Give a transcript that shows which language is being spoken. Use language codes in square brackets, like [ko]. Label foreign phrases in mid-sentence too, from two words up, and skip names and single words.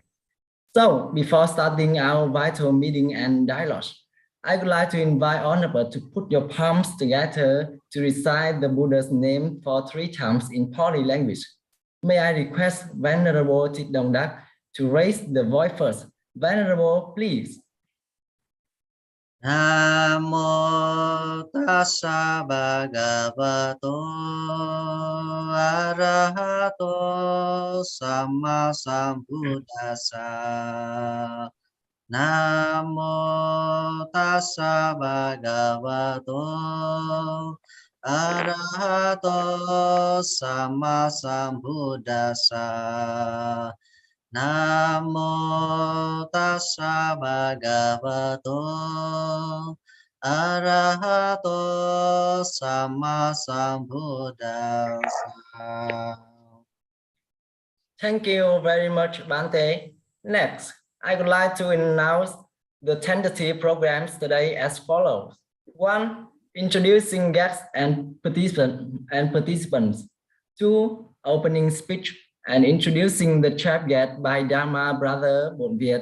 [en] So, before starting our vital meeting and dialogue, I would like to invite Honorable to put your palms together to recite the Buddha's name for 3 times in Pali language. May I request Venerable Thich Dong Dak to raise the voice first. Venerable, please. [pi] Namo tassa bhagavato arahato sama sambuddhassa. Namo tassa bhagavato arahato sama sambuddhassa. Namo tassa bhagavato arahato sama sambuddhassa. [en] Thank you very much, Bante. Next, I would like to announce the tentative programs today as follows. 1. Introducing guests and participants. 2. Opening speech and introducing the chap by Dharma Brother Bodhi.